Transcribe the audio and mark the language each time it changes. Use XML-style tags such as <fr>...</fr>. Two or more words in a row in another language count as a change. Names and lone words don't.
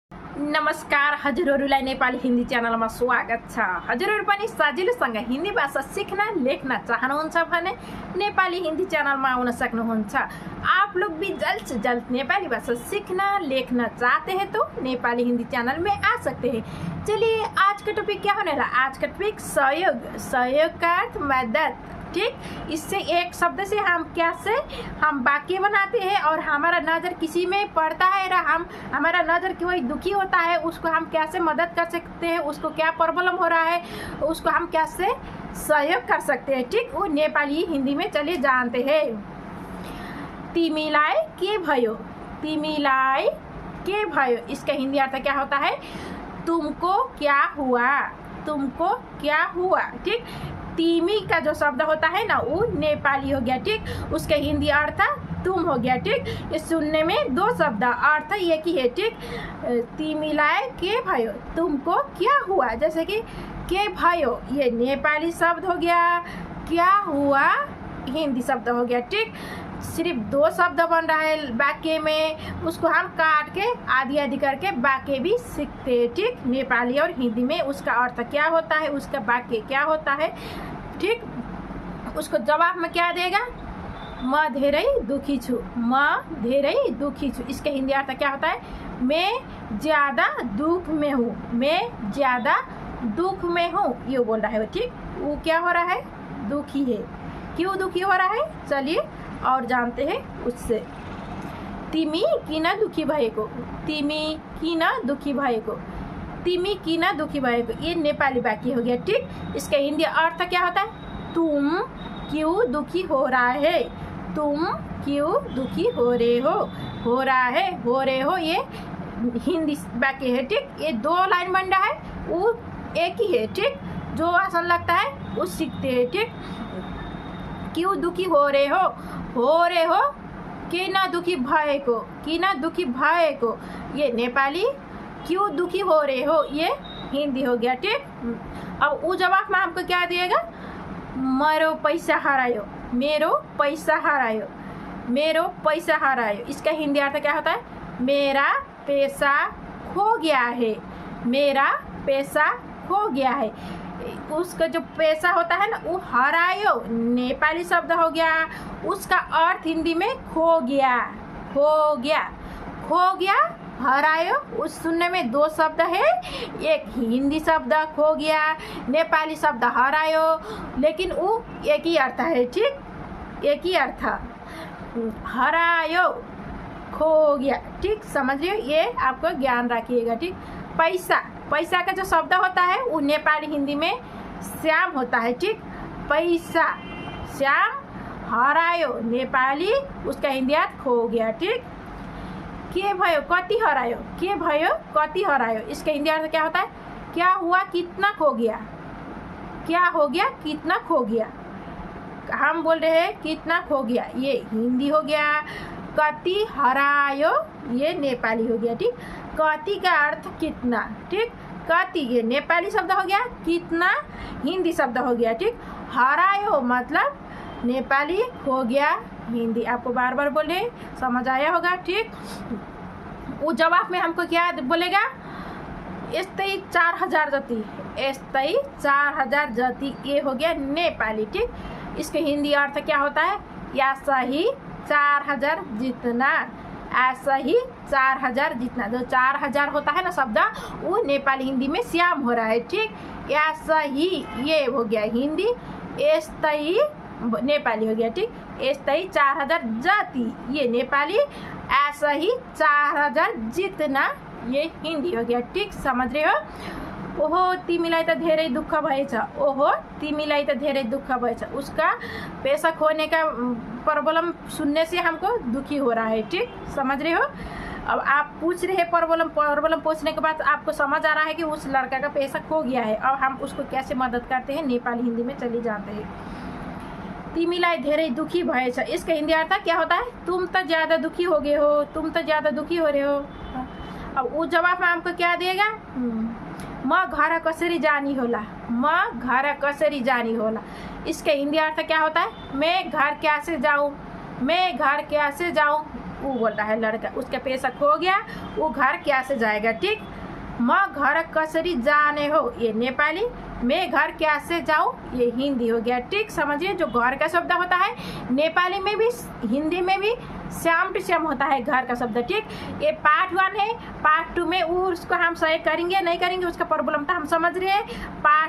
<ne>नमस्कार, हजुरहरूलाई नेपाली हिन्दी च्यानलमा स्वागत छ। हजुरहरू पनि सजिलोसँग हिन्दी भाषा सिक्न लेख्न चाहनुहुन्छ भने नेपाली हिन्दी च्यानलमा आउन सक्नुहुन्छ।</ne> <hi>आप लोग भी जल्द से जल्द नेपाली भाषा सीखना लेखना चाहते हैं तो नेपाली हिंदी चैनल में आ सकते हैं। चलिए आज का टॉपिक क्या होने रहा। आज का टॉपिक सहयोग। सहयोग का अर्थ मदद। ठीक, इससे एक शब्द से हम कैसे हम वाक्य बनाते हैं और हमारा नज़र किसी में पड़ता है हमारा नज़र कोई दुखी होता है उसको हम कैसे मदद कर सकते हैं, उसको क्या प्रॉब्लम हो रहा है उसको हम कैसे सहयोग कर सकते हैं। ठीक, वो नेपाली हिंदी में चले जानते हैं।</hi> <ne>तिमीलाई के भयो। तिमीलाई के भयो,</ne> <hi>इसका हिंदी अर्थ क्या होता है? तुमको क्या हुआ। तुमको क्या हुआ। ठीक, तिमी का जो शब्द होता है ना वो नेपाली हो गया। ठीक, उसका हिंदी अर्थ तुम हो गया। ठीक, ये सुनने में दो शब्द अर्थ एक ही है। ठीक,</hi> <ne>तिमीलाई के भयो,</ne> <hi>तुमको क्या हुआ। जैसे कि</hi> <ne>के भयो</ne> <hi>ये नेपाली शब्द हो गया, क्या हुआ हिंदी शब्द हो गया। ठीक, सिर्फ दो शब्द बन रहा है वाक्य में, उसको हम काट के आधी आधी करके वाक्य भी सीखते हैं। ठीक, नेपाली और हिंदी में उसका अर्थ क्या होता है, उसका वाक्य क्या होता है। ठीक, उसको जवाब में क्या देगा?</hi> <ne>म धेरै दुखी छु। म धेरै दुखी छु,</ne> <hi>इसका हिंदी अर्थ क्या होता है? मैं ज़्यादा दुख में हूँ। मैं ज़्यादा दुख में हूँ, ये बोल रहा है। ठीक, वो क्या हो रहा है? दुखी है। क्यों दुखी हो रहा है चलिए और जानते हैं उससे।</hi> <ne>तिमी किन दुखी भएको। तिमी किन दुखी भएको। तिमी किन दुखी भएको</ne> <hi>ये नेपाली वाक्य हो गया। ठीक, इसका हिंदी अर्थ क्या होता है? तुम क्यों दुखी हो रहा है। तुम क्यों दुखी हो रहे हो। हो रहा है, हो रहे हो ये हिंदी वाक्य है। ठीक, ये दो लाइन बन रहा है, वो एक ही है। ठीक, जो आसान लगता है वो सीखते हैं। ठीक, क्यों दुखी हो रहे हो। हो रहे हो</hi> <ne>किन दुखी भएको। किन दुखी भएको</ne> <hi>ये नेपाली, क्यों दुखी हो रहे हो ये हिंदी हो गया। ठीक, अब वो जवाब में हमको क्या दिएगा?</hi> <ne>मेरो पैसा हरायो। मेरो पैसा हरायो। मेरो पैसा हरायो,</ne> <hi>इसका हिंदी अर्थ क्या होता है? मेरा पैसा खो गया है। मेरा पैसा खो गया है, उसका जो पैसा होता है ना वो हरायो नेपाली शब्द हो गया, उसका अर्थ हिंदी में खो गया। खो गया, खो गया, हरायो, उस सुनने में दो शब्द है, एक हिंदी शब्द खो गया, नेपाली शब्द हरायो, लेकिन वो एक ही अर्थ है। ठीक, एक ही अर्थ, हरायो खो गया। ठीक, समझिए, ये आपको ज्ञान रखिएगा। ठीक, पैसा, पैसा का जो शब्द होता है वो नेपाली हिंदी में श्याम होता है। ठीक, पैसा श्याम, हरायो नेपाली, उसका हिंदी अर्थ खो गया।</hi> <ne>ठीक, के भयो कति हरायो। के भयो कति हरायो,</ne> <hi>इसका हिंदी अर्थ क्या होता है? क्या हुआ कितना खो गया। क्या हो गया कितना खो गया। हम बोल रहे हैं कितना खो गया, ये हिंदी हो गया।</hi> <ne>कति हरायो</ne> <hi>ये नेपाली हो गया। ठीक, कति का अर्थ कितना। ठीक, कति ये नेपाली शब्द हो गया, कितना हिंदी शब्द हो गया। ठीक, हरायो मतलब नेपाली हो गया हिंदी। आपको बार बार बोले समझ आया होगा। ठीक, वो जवाब में हमको क्या बोलेगा?</hi> <ne>यस्तै 4000 जति। यस्तै 4000 जति,</ne> <hi>ये हो गया नेपाली। ठीक, इसके हिंदी अर्थ क्या होता है? ऐसा ही 4000 जितना। ऐसा ही 4000 जितना, जो 4000 होता है ना शब्द वो नेपाली हिंदी में श्याम हो रहा है। ठीक, ऐसा ही ये हो गया हिंदी, यस्तै नेपाली हो गया। ठीक,</hi> <ne>यस्तै 4000 जाति</ne> <hi>ये नेपाली, ऐसा ही 4000 जितना ये हिंदी हो गया। ठीक, समझ रहे हो।</hi> <ne>ओहो तिमीलाई त धेरै दुःख भएछ। ओहो तिमीलाई त धेरै दुःख भएछ,</ne> <hi>उसका पैसा खोने का प्रॉब्लम सुनने से हमको दुखी हो रहा है। ठीक, समझ रहे हो। अब आप पूछ रहे हैं प्रॉब्लम पूछने के बाद आपको समझ आ रहा है कि उस लड़का का पैसा खो गया है। अब हम उसको कैसे मदद करते हैं नेपाली हिंदी में चली जानते हैं।</hi> <ne>तिमीलाई धेरै दुखी भएछ,</ne> <hi>इसका हिंदी अर्थ क्या होता है? तुम तो ज़्यादा दुखी हो गए हो। तुम तो ज़्यादा दुखी हो रहे हो। अब वो जवाब में हमको क्या देगा?</hi> <ne>म घर कसरी जानी होला। म घर कसरी जानी होला,</ne> <hi>इसका हिंदी अर्थ क्या होता है? मैं घर कैसे जाऊँ। मैं घर कैसे जाऊँ, वो बोल रहा है लड़का, उसका पैसा खो गया, वो घर कैसे जाएगा। ठीक,</hi> <ne>म घर कसरी जाने हो</ne> <hi>ये नेपाली, मैं घर कैसे जाऊँ ये हिंदी हो गया। ठीक, समझिए जो घर का शब्द होता है नेपाली में भी हिंदी में भी</hi> <en>same to same</en> <hi>होता है घर का शब्द। ठीक, ये पार्ट 1 है। पार्ट 2 में उसको हम सही करेंगे नहीं करेंगे उसका प्रॉब्लम तो हम समझ रहे हैं।</hi>